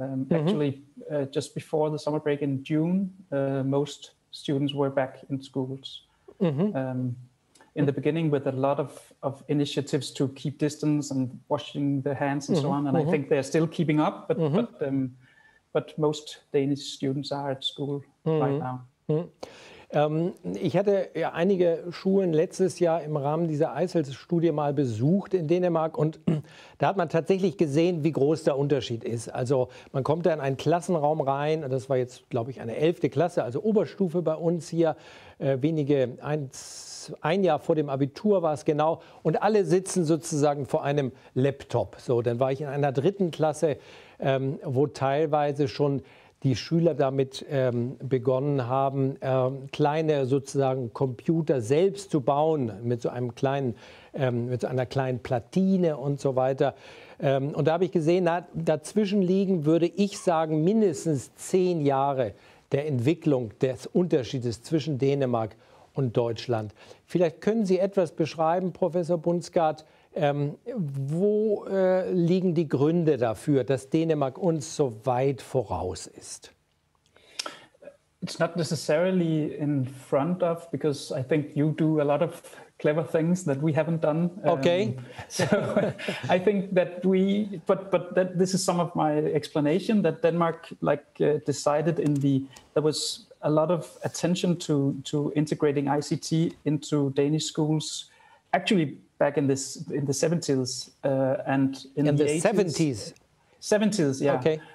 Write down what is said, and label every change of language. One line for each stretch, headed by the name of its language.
English: Actually, just before the summer break in June, most students were back in schools. In the beginning, with a lot of initiatives to keep distance and washing their hands and so on, and I think they're still keeping up. But most Danish students are at school right now.
German: Ich hatte ja einige Schulen letztes Jahr im Rahmen dieser Eishilfsstudie mal besucht in Dänemark und da hat man tatsächlich gesehen, wie groß der Unterschied ist. Also man kommt da in einen Klassenraum rein, und das war jetzt, glaube ich, eine 11. Klasse, also Oberstufe bei uns hier, ein Jahr vor dem Abitur war es genau, und alle sitzen sozusagen vor einem Laptop. So, dann war ich in einer 3. Klasse, wo teilweise schon die Schüler damit begonnen haben, kleine sozusagen Computer selbst zu bauen mit so einem mit so einer kleinen Platine und so weiter. Und da habe ich gesehen, dazwischen liegen, würde ich sagen, mindestens 10 Jahre der Entwicklung des Unterschiedes zwischen Dänemark und Deutschland. Vielleicht können Sie etwas beschreiben, Professor Bundsgaard, wo liegen die Gründe dafür, dass Dänemark uns so weit voraus ist?
English: It's not necessarily in front of, because I think you do a lot of clever things that we haven't done. Okay. So I think that this is some of my explanation, that Denmark decided there was a lot of attention to integrating ICT into Danish schools, actually back in the 70s and in the 80s. 70s, yeah. Okay.